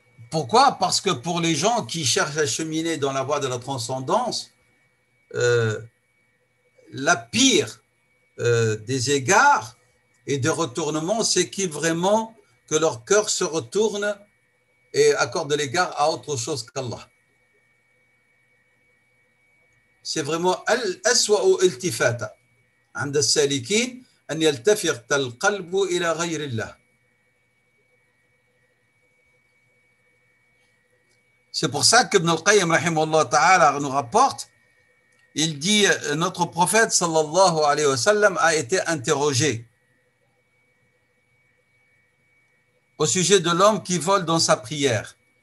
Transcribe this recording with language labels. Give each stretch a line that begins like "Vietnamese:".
French: Pourquoi? Parce que pour les gens qui cherchent à cheminer dans la voie de la transcendance, la pire des égards et des retournements, c'est qu'ils vraiment que leur cœur se retourne et accorde l'égard à autre chose qu'Allah. C'est vraiment
Arabic: al-aswa'u iltifata عند السالكين أن يلتفت القلب إلى غير الله.
French: C'est pour ça que Ibn al-Qayyim rahimahullah ta'ala nous rapporte, il dit, notre prophète sallallahu alayhi wa sallam a été interrogé au sujet de l'homme qui vole dans sa prière.